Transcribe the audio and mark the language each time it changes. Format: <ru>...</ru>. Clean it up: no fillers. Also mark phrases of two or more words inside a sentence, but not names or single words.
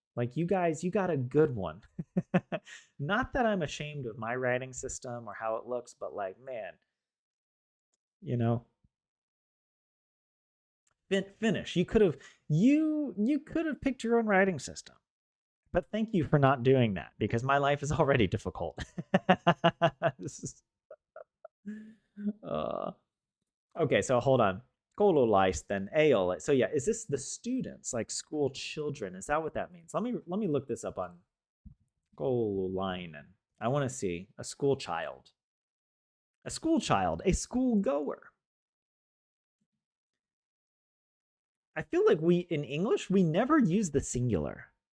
<en>Like you guys, you got a good one. Not that I'm ashamed of my writing system or how it looks, but like, man, you know, Finnish. You could have picked your own writing system. But thank you for not doing that because my life is already difficult. This is, uh, okay, so hold on.</en> <fi>Koululaisten ei ole.</fi> <en>So yeah, is this the students, like school children? Is that what that means? Let me look this up on koululainen. I want to see a school child. A school child, a school goer. I feel like in English, we never use the singular.</en>